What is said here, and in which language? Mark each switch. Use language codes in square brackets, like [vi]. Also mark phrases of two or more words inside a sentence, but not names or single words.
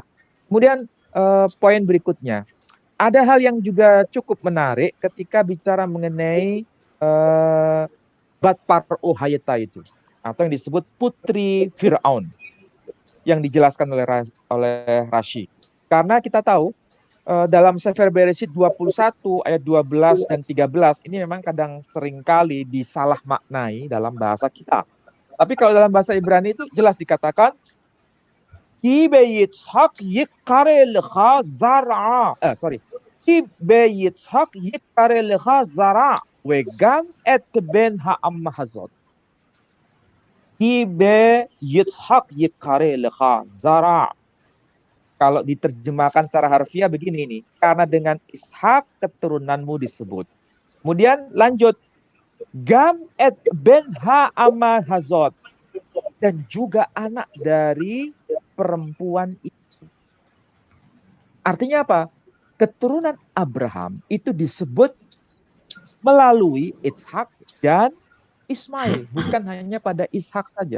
[id] Kemudian poin berikutnya, ada hal yang juga cukup menarik ketika bicara mengenai Bat Paro Hayata itu, atau yang disebut putri Fir'aun, yang dijelaskan oleh Rashi. Karena kita tahu dalam Sefer Bereshit 21 ayat 12 dan 13 ini memang kadang seringkali disalah maknai dalam bahasa kita. Tapi kalau dalam bahasa Ibrani itu jelas dikatakan [he] כי ביצחק יקרא לך זרע. כי ביצחק יקרא לך זרע וגם את בן האמה הזאת. כי ביצחק יקרא לך זרע. [id] Kalau diterjemahkan secara harfiah begini nih, karena dengan Ishak keturunanmu disebut. Kemudian lanjut, [he] גם את בן האמה הזאת, [id] dan juga anak dari perempuan itu. Artinya apa? Keturunan Abraham itu disebut melalui Ishak dan Ismail, bukan hanya pada Ishak saja.